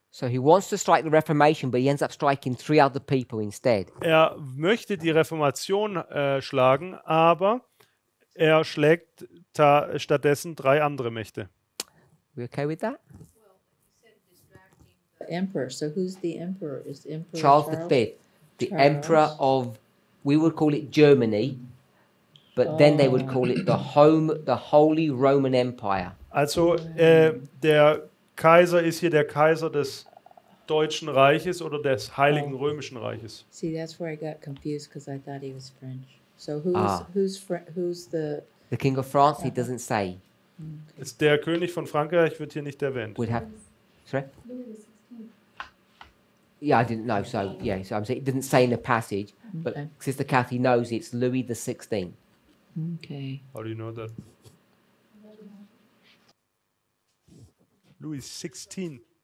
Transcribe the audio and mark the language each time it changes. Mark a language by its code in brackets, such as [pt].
[en] So he wants to strike the Reformation, but he ends up striking 3 other people instead. [de] Er möchte die Reformation schlagen, aber er schlägt stattdessen 3 andere Mächte. [en] We okay with that? The emperor. So who's the emperor? Is Emperor Charles V, the Charles. emperor of, we would call it Germany, but then they would call it the Holy Roman Empire. [de] Also der Kaiser ist hier der Kaiser des Deutschen Reiches oder des Heiligen Römischen Reiches. [en] See, that's where I got confused because I thought he was French. So who's Ah. who's the The King of France, he doesn't say. [de] Ist der König von Frankreich, wird hier nicht erwähnt. [en] Would have. Sorry? Yeah, I didn't know. So, yeah, so I'm saying it didn't say in the passage, but Okay. Sister Kathy knows it's Louis the 16th. okay? How do you know that? Louis 16.